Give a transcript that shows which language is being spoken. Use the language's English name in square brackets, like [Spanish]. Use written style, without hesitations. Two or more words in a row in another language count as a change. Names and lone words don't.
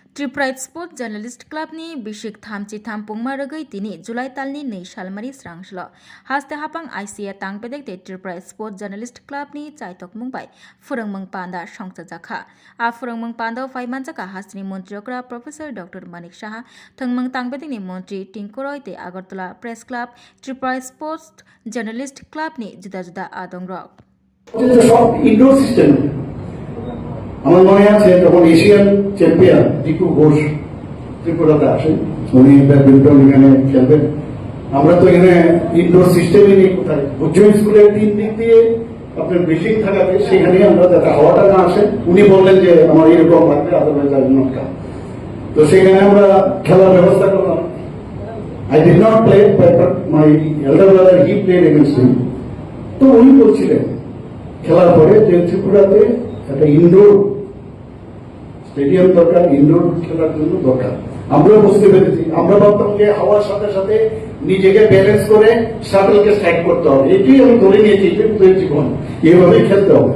[Kok Borok] त्रिपुरा स्पोर्ट्स जर्नलिस्ट क्लबनि बिशिक थामची थामपुंमा रगै तिनि जुलाई तालनि 2 सालमारि स्रांसल हास्ते हापां आईसीए तांगपेदेक ते त्रिपुरा स्पोर्ट्स जर्नलिस्ट क्लबनि चाइतक मुंबाय फुरंमंग पांदा संसजाखा आ फुरंमंग पांदा फाइमानजाका हास्तिनि मन्त्रियकरा प्रोफेसर डॉक्टर मानिक साहा थंगमंग तांगपेदेकनि मन्त्रि टिंकुरय ते आगरतला प्रेस क्लब त्रिपुरा स्पोर्ट्स जर्नलिस्ट क्लबनि जुदा जुदा आदंग्रक [English] indoor system [Bangla] আমার মনে আছে তখন এশিয়ান চ্যাম্পিয়ন দীপু ঘোষ ত্রিপুরাতে আসেন, উনি ব্যাডমিন্টন এখানে খেলবেন। আমরা তো এখানে ইনডোর সিস্টেমই নেই কোথায়। উচ্চ স্কুলের 3 দিক দিয়ে আপনার বিল্ডিং থাকাতে সেখানে আমরা যাতে হাওয়াটা না আসে, উনি বললেন যে আমার এরকম লাগবে, [English] otherwise I will not come. [Bangla] তো সেখানে আমরা খেলার ব্যবস্থা করলাম। [English] I did not play, but my elder brother he played against him. [Bangla] তো উনি বলছিলেন খেলার পরে যে ত্রিপুরাতে একটা [English] indoor stadium [Bangla] দরকার, ইনডোর খেলার জন্য দরকার। আমরা বুঝতে পেরেছি, আমরা ভাবতাম যে হাওয়ার সাথে সাথে নিজেকে ব্যালেন্স করে শাটলকে স্ট্রাইক করতে হবে, এটি আমি ধরে নিয়েছি জীবন, এইভাবেই খেলতে হবে।